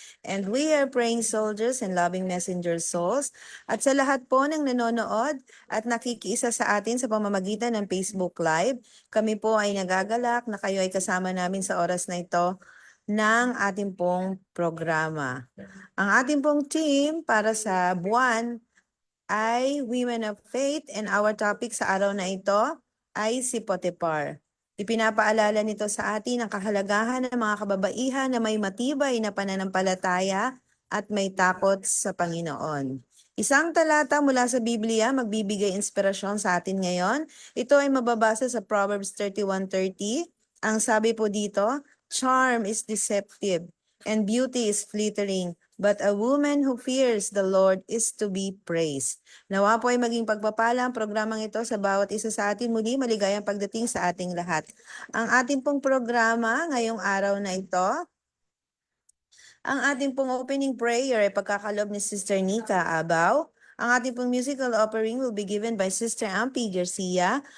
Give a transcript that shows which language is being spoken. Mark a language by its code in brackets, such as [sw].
[en] And we are praying soldiers and loving messenger souls. [tl] At sa lahat po ng nanonood at nakikiisa sa atin sa pamamagitan ng Facebook Live, kami po ay nagagalak na kayo ay kasama namin sa oras na ito ng ating pong programa. Ang ating pong team para sa buwan ay Women of Faith [en] and our topic [tl] sa araw na ito ay si Potiphar. Ipinapaalala nito sa atin ang kahalagahan ng mga kababaihan na may matibay na pananampalataya at may takot sa Panginoon. Isang talata mula sa Biblia magbibigay inspirasyon sa atin ngayon. Ito ay mababasa sa Proverbs 31:30. Ang sabi po dito, [en] charm is deceptive and beauty is fleeting, but a woman who fears the Lord is to be praised. [tl] Nawa po ay maging pagpapala ang programang ito sa bawat isa sa atin. Muli, maligayang pagdating sa ating lahat. Ang ating pong programa ngayong araw na ito, ang ating pong opening prayer ay pagkakalob ni Sister Nika Abaw. Ang ating pong [en] musical offering will be given by Sister Ampie Garcia.